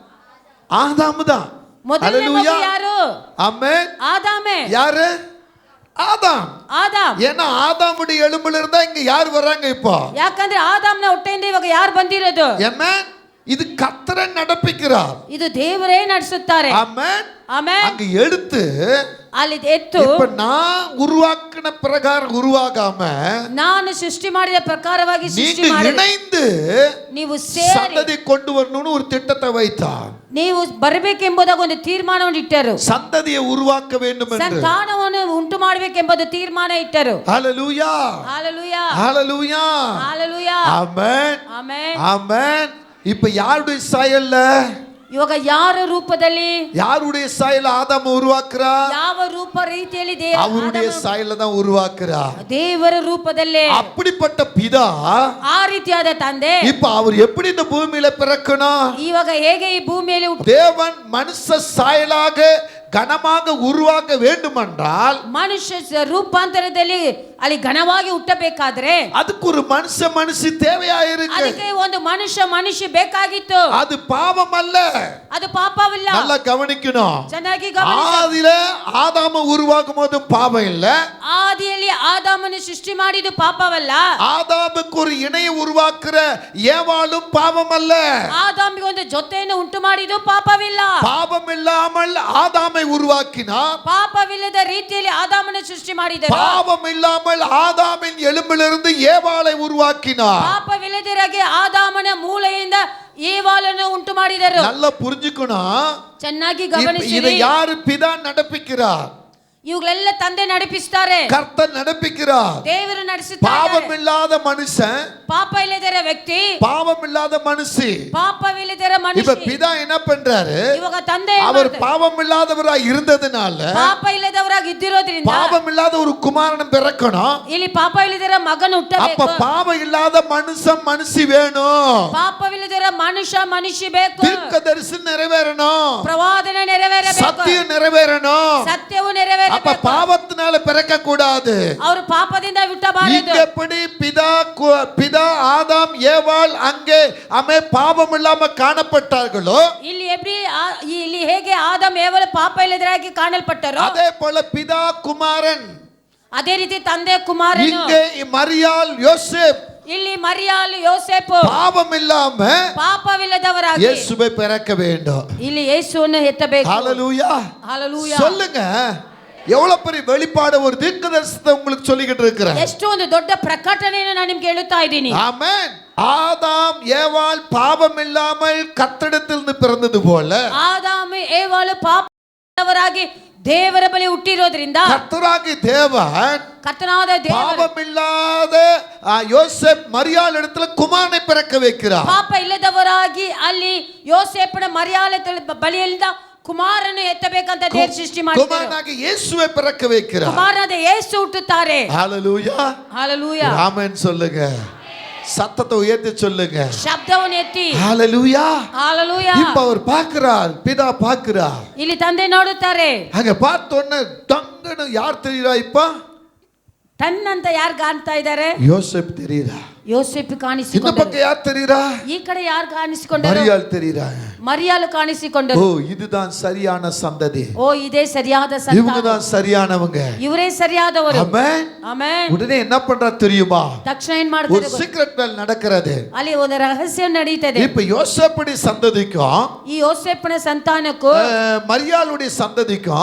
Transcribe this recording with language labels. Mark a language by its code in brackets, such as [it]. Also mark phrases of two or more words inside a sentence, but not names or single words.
[ta] ஆதாம் தான். [kn] ಮೊದಲನೇ ಮಗು ಯಾರು? [ta] ஆமென். [kn] ಆದಾಮೇ. [ta] யாரு? ஆதாம். [kn] ಆದಾಮ್. [ta] ஏன்னா ஆதாமுடைய எலும்புல இருந்தா இங்க யார் வர்றாங்க இப்போ? [kn] ಯಾಕಂದ್ರೆ ಆದಾಮ್ನ ಹೊಟ್ಟೆಯಿಂದ ಇವಾಗ ಯಾರು ಬಂದಿರೋದು? [ta] ஆமென். இது கர்த்தர் நடப்பிக்கிறார். [kn] ಇದು ದೇವರೇ ನಡೆಸುತ್ತಾರೆ. [ta] ஆமென். [kn] ಆಮೆನ್. [ta] அங்க எடுத்து [kn] ಅಲ್ಲಿ ಎತ್ತು [ta] இப்ப நான் உருவாக்கின பிரகாரம் உருவாகாம [kn] ನಾನು ಸೃಷ್ಟಿ ಮಾಡಿದ ಪ್ರಕಾರವಾಗಿ ಸೃಷ್ಟಿ [ta] நீங்க [kn] ಮಾಡಿ [ta] இணைந்து [kn] ನೀವು ಸೇರಿ [ta] சந்ததி கொண்டு வரணும்னு ஒரு திட்டத்தை வைத்தார். [kn] ನೀವು ಬರಬೇಕೆಂಬುದಾಗಿ ಒಂದು ತೀರ್ಮಾನವನ್ನು ಇಟ್ಟರು. [ta] சந்ததியை உருவாக்க வேண்டும் என்று. [kn] ಸಂತಾನವನ್ನು ಉಂಟು ಮಾಡಬೇಕೆಂಬುದು ತೀರ್ಮಾನ ಇಟ್ಟರು. [ta] ஹalleluya. ஹalleluya. ஹalleluya. ஹalleluya. ஆமென். [kn] ಆಮೆನ್. [ta] ஆமென். இப்ப யாருடைய சாயல்ல? [kn] ಇವಾಗ ಯಾರ ರೂಪದಲ್ಲಿ? [ta] யாருடைய சாயல்ல ஆதாம் உருவாக்குறா? [kn] ಯಾವ ರೂಪ ರೀತಿಯಲ್ಲಿ [ta] அவருடைய சாயல்ல தான் உருவாக்குறா. [kn] ದೇವರ ರೂಪದಲ್ಲೇ. [ta] அப்படிப்பட்ட பிதா [kn] ಆ ರೀತಿಯಾದ ತಂದೆ [ta] இப்ப அவர் எப்படி இந்த பூமியில பிறக்கணும்? [kn] ಇವಾಗ ಹೇಗೆ ಈ ಭೂಮಿಯಲ್ಲಿ [ta] தேவன் மனுஷ சாயலாக கனமாக உருவாக்க வேண்டுமென்றால் [kn] ಮನುಷ್ಯ ರೂಪಾಂತರದಲ್ಲಿ ಅಲ್ಲಿ ಘನವಾಗಿ ಹುಟ್ಟಬೇಕಾದ್ರೆ [ta] அதுக்கு ஒரு மனுஷி தேவையாயிருக்கு. [kn] ಅದಕ್ಕೆ ಒಂದು ಮನುಷ್ಯ ಬೇಕಾಗಿತ್ತು. [ta] அது பாவம் அல்ல. [kn] ಅದು ಪಾಪವಿಲ್ಲ. [ta] நல்லா கவனிக்கணும். [kn] ಚೆನ್ನಾಗಿ ಗಮನಿಸಿ. [ta] ஆதியில ஆதாம உருவாக்கும் போது பாவம் இல்ல. [kn] ಆದಿಯಲ್ಲಿ ಆದಾಮನ ಸೃಷ್ಟಿ ಮಾಡಿದ್ದು ಪಾಪವಲ್ಲ. [ta] ஆதாமுக்கு ஒரு இணையை உருவாக்குற ஏவாளும் பாவம் அல்ல. [kn] ಆದಾಮಿಗೆ ಒಂದು ಜೊತೆಯನ್ನು ಉಂಟು ಮಾಡಿದ್ದು ಪಾಪವಿಲ್ಲ. [ta] பாவம் இல்லாமல் ஆதாமை உருவாக்கினார். [kn] ಪಾಪವಿಲ್ಲದ ರೀತಿಯಲ್ಲಿ ಆದಾಮನ ಸೃಷ್ಟಿ ಮಾಡಿದರು. [ta] பாவம் இல்லாமல் ஆதாமின் எலும்பிலிருந்து ஏவாளை உருவாக்கினார். [kn] ಪಾಪವಿಲ್ಲದಿರಗೆ ಆದಾಮನ ಮೂಳೆಯಿಂದ ಏವಾಳನ್ನು ಉಂಟು ಮಾಡಿದರು. [ta] நல்லா புரிஞ்சுக்கணும். [kn] ಚೆನ್ನಾಗಿ [ta] இதை [kn] ಗಮನಿಸಿ. [ta] யாரு பிதா நடப்பிக்கிறார்? [kn] ಇವುಗಳೆಲ್ಲ ತಂದೆ ನಡೆಪಿಸುತ್ತಾರೆ. [ta] கர்த்தர் நடப்பிக்கிறார். [kn] ದೇವರು ನಡೆಸುತ್ತಾರೆ. [ta] பாவம் இல்லாத மனுஷன், [kn] ಪಾಪ ಇಲ್ಲದರ ವ್ಯಕ್ತಿ, [ta] பாவம் இல்லாத மனுஷி. [kn] ಪಾಪವಿಲ್ಲದರ [ta] இப்ப [kn] ಮನುಷ್ಯ. [ta] பிதா என்ன பண்றாரு? [kn] ಇವಾಗ ತಂದೆ [ta] அவர் பாவம் இல்லாதவராய் இருந்ததுனால [kn] ಪಾಪ ಇಲ್ಲದವರಾಗಿ ಇದ್ದಿರೋದ್ರಿಂದ [ta] பாவம் இல்லாத ஒரு குமாரன் பிறக்கணும். [kn] ಇಲ್ಲಿ ಪಾಪ ಇಲ್ಲದರ ಮಗನ [ta] அப்ப [kn] ಹುಟ್ಟಬೇಕು. [ta] பாவம் இல்லாத மனுஷி வேணும். [kn] ಪಾಪವಿಲ್ಲದರ ಮನುಷ್ಯ ಬೇಕು. [ta] தீர்க்கதரிசி நிறைவேறணும். [kn] ಪ್ರವಾದನೆ ನೆರವೇರಬೇಕು. [ta] சத்தியம் நிறைவேறணும். [kn] ಸತ್ಯವು ನೆರವೇರಬೇಕು. [ta] அப்ப பாவத்தினால பிறக்க கூடாது. [kn] ಅವರು ಪಾಪದಿಂದ ಹುಟ್ಟಬಾರದು. [ta] இங்க எப்படி பிதா ஆதாம் ஏவாள் அங்கே அமே பாவம் இல்லாம காணப்பட்டார்களோ [kn] ಇಲ್ಲಿ ಹೇಗೆ ಆದಾಮ್ ಏವಲ ಪಾಪ ಇಲ್ಲದರಾಗಿ ಕಾಣಲ್ಪಟ್ಟರು, [ta] அதே போல பிதா குமாரன், [kn] ಅದೇ ರೀತಿ ತಂದೆ ಕುಮಾರನು. [ta] இங்கே மரியாள் யோசேப், [kn] ಇಲ್ಲಿ ಮರಿಯಾಳು ಯೋಸೇಫು [ta] பாவம் இல்லாம [kn] ಪಾಪವಿಲ್ಲದವರಾಗಿ [ta] இயேசுவை பிறக்க வேண்டும். [kn] ಇಲ್ಲಿ ಯೇಸುವನ್ನು ಎತ್ತಬೇಕು. [ta] ஹalleluya. ஹalleluya. சொல்லுங்க, எவ்வளவு பெரிய வெளிப்பாடு ஒரு தீர்க்கதரிசனத்தை உங்களுக்கு சொல்லிக்கிட்டு இருக்கிறேன். [kn] ಎಷ್ಟು ಒಂದು ದೊಡ್ಡ ಪ್ರಕಟಣೆಯನ್ನು ನಾನು ನಿಮಗೆ ಹೇಳುತ್ತಾ ಇದ್ದೀನಿ. [ta] ஆமென். ஆதாம் ஏவாள் பாவம் இல்லாமல் கர்த்தரிடத்திலிருந்து பிறந்தது போல [kn] ಆದಾಮ ಏವಾಳು ಪಾಪವಿಲ್ಲದವರಾಗಿ ದೇವರ ಬಳಿ ಹುಟ್ಟಿರೋದ್ರಿಂದ [ta] கர்த்தராகிய தேவன் [kn] ಕರ್ತನಾದ ದೇವರು [ta] பாவமில்லாத யோசேப் மரியாள் இடத்துல குமாரனை பிறக்க வைக்கிறார். [kn] ಪಾಪ ಇಲ್ಲದವರಾಗಿ ಅಲ್ಲಿ ಯೋಸೇಫನ ಮರಿಯಾಳ ಬಳಿಯಿಂದ ಕುಮಾರನು ಎತ್ತಬೇಕಂತ ದೇವರು ಸೃಷ್ಟಿ ಮಾಡಿದರು. [ta] குமாரனாகிய இயேசுவை பிறக்க வைக்கிறார். [kn] ಕುಮಾರನಾದ ಯೇಸು ಹುಟ್ಟುತ್ತಾರೆ. [ta] ஹalleluya ஹalleluya ஆமென் சொல்லுங்க. சத்தத்தை உயர்த்தி சொல்லுங்க. [kn] ಶಬ್ದವನ್ನು ಎತ್ತಿ [ta] ஹalleluya ஹalleluya. இப்ப அவர் பார்க்கிறார், பிதா பார்க்கிறார். [kn] ಇಲ್ಲಿ ತಂದೆ ನೋಡುತ್ತಾರೆ. [ta] அங்க பார்த்த உடனே டங்குன்னு யார் தெரியுறா? இப்ப [kn] ಟನ್ ಅಂತ ಯಾರು ಕಾಣ್ತಾ ಇದ್ದಾರೆ? [ta] யோசேப் தெரியுறா. [kn] ಯೋಸೇಫ್ [ta] இந்த [kn] ಕಾಣಿಸಿಕೊಂಡರು. [ta] பக்கம் யார் தெரியுறா? [kn] ಈ ಕಡೆ ಯಾರು ಕಾಣಿಸಿಕೊಂಡರು? [ta] மரியாள் தெரியுறா. [kn] ಮರಿಯಾಳು ஓ ಕಾಣಿಸಿಕೊಂಡರು. [ta] இதுதான் சரியான சந்ததி, [kn] ಓ ಇದೇ ಸರಿಯಾದ [ta] இவங்க [kn] ಸಂತಾನ, [ta] தான் சரியானவங்க. [kn] ಇವರೇ ಸರಿಯಾದವರು. [ta] ஆமென். [kn] ಆಮೆನ್. [ta] உடனே என்ன பண்றா தெரியுமா? [kn] ತಕ್ಷಣ ಏನ್ [ta] ஒரு [kn] ಮಾಡ್ತಾರೆ? [ta] சீக்ரெட் வேல் நடக்கிறது. [kn] ಅಲ್ಲಿ ಒಂದು ರಹಸ್ಯ ನಡೀತದೆ. [ta] இப்ப யோசேப்புடைய சந்ததிக்கும் [kn] ಈ ಯೋಸೇಫನ ಸಂತಾನಕ್ಕೂ [ta] மரியாளுடைய சந்ததிக்கும்